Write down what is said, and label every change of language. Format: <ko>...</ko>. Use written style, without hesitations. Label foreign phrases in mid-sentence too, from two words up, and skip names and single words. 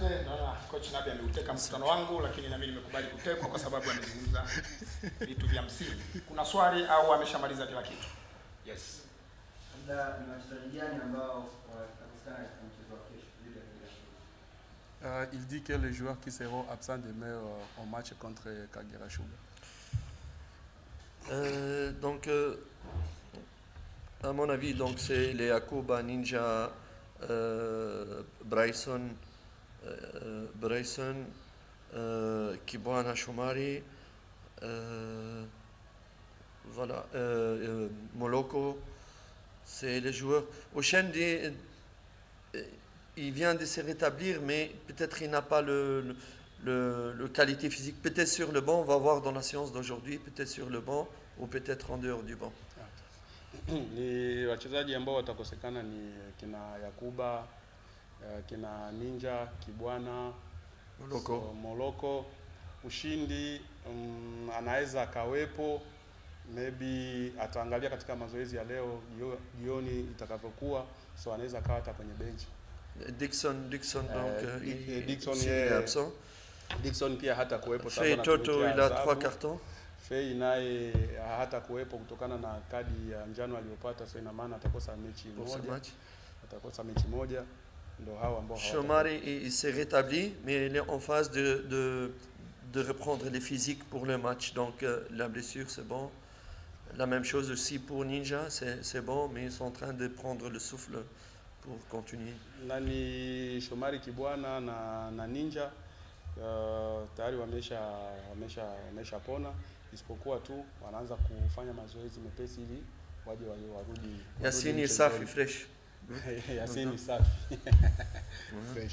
<sw>Naona coach Nabi ameuteka mkutano wangu, lakini na mimi nimekubali kutekwa kwa sababu amezungumza vitu vya msingi. Kuna swali au ameshamaliza kila kitu? Yes. Labda ni wachezaji gani ambao watakosekana katika mchezo wa kesho dhidi ya Kagera Sugar?</sw> <fr>Il dit que les joueurs qui seront absents demain au match contre Kagera Sugar. Donc, à mon avis, donc c'est les Akuba, Ninja, Bryson, Kibwana Shomari, voilà, Moloko, c'est les joueurs. Oshendi, il vient de se rétablir, mais peut-être il n'a pas le qualité physique. Peut-être sur le banc, on va voir dans la séance d'aujourd'hui, peut-être sur le banc ou peut-être en dehors du banc.</fr> <sw>Ni wachezaji ambao watakosekana ni kina Yakuba, kina Ninja, Kibwana, Moloko. Ushindi anaweza akawepo, maybe ataangalia katika mazoezi ya leo jioni itakavyokuwa, so anaweza kawa hata kwenye bench.</sw> <fr>Dickson donc Dickson est absent.</fr> <sw>Dickson pia hata kuwepo</sw> <fr>Fei Toto il a 3 cartons.</fr> <sw>Fei naye hata kuwepo kutokana na kadi ya njano aliyopata, so ina maana atakosa mechi moja. Atakosa mechi moja, ndio hao ambao</sw> <fr>Shomari il s'est rétabli, mais il est en phase de reprendre les physiques pour le match. Donc la blessure c'est bon. La même chose aussi pour Ninja, c'est bon, mais ils sont en train de prendre le souffle pour continuer.</fr> <sw>Nani Shomari, Kibwana na Ninja tayari wamesha pona, isipokuwa tu wanaanza kufanya mazoezi mepesi ili waje warudi. Yassine safi fresh. Yassine safi fresh.</sw>